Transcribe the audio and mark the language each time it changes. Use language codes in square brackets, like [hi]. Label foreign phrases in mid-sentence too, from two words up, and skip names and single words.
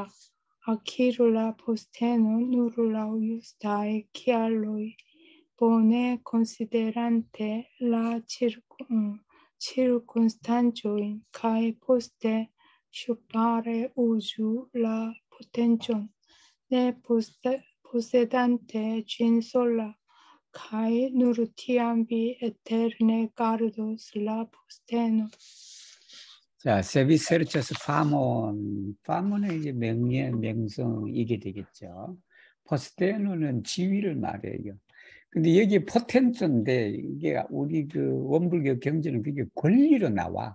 [eo] Akiru la postenon nur laŭ justaj kialoj, bone konsiderante la cirkonstancojn kaj poste ŝpare uzu la potencon, ne posedante ĝin sola, kaj nur tiam vi eterne gardos la postenon. [ko] 자, [eo] se vi serĉas famon. [ko] 파몬은 이제 명예, 명성 이게 되겠죠. 포스테노는 지위를 말해요. 근데 여기 포텐츠인데 이게 우리 그 원불교 경전은 그게 권리로 나와.